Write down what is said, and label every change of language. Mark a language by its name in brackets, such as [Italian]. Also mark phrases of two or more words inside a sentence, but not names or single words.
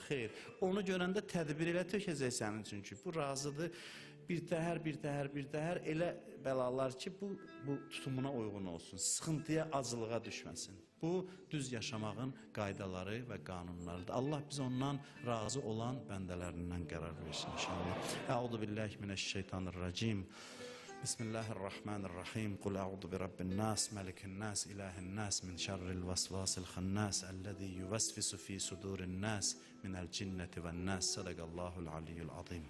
[Azerbaijani] Xeyr, onu görəndə tədbir elə tökəcək sənin üçün ki, bu razıdır. Bir təhər elə bəlalar ki, bu tutumuna uyğun olsun, sıxıntıya, acılığa düşməsin. Bu, düz yaşamağın qaydaları və qanunlarıdır. Allah biz ondan razı olan bəndələrindən qərar versin inşallah. [Arabic] أعوذ بالله من الشيطان الرجيم. بسم الله الرحمن الرحيم. قل أعوذ برب الناس ملك الناس إله الناس من شر الوسواس الخناس الذي يوسوس في صدور الناس من الجنة والناس. صدق الله العلي العظيم.